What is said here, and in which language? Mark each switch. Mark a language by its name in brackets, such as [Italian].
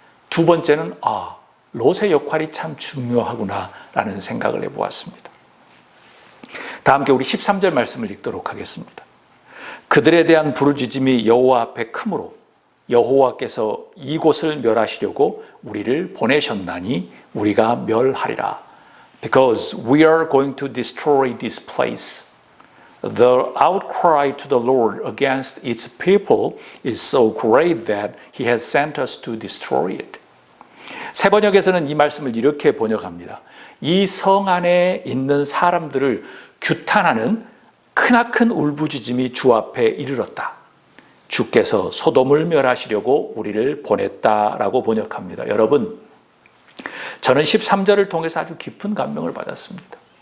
[Korean] 두 번째는 롯의 역할이 참 중요하구나라는 생각을 해보았습니다. 다 함께 우리 13절 말씀을 읽도록 하겠습니다. 그들에 대한 부르짖음이 여호와 앞에 크므로 여호와께서 이곳을 멸하시려고 우리를 보내셨나니 우리가 멸하리라. [English] Because we are going to destroy this place. The outcry to the Lord against its people is so great that He has sent us to destroy it. [Korean] 새 번역에서는 이 말씀을 이렇게 번역합니다. 이 성 안에 있는 사람들을 규탄하는 크나큰 울부짖음이 주 앞에 이르렀다. 주께서 소돔을 멸하시려고 우리를 보냈다라고 번역합니다. 여러분, 저는 13절을 통해서 아주 깊은 감명을 받았습니다.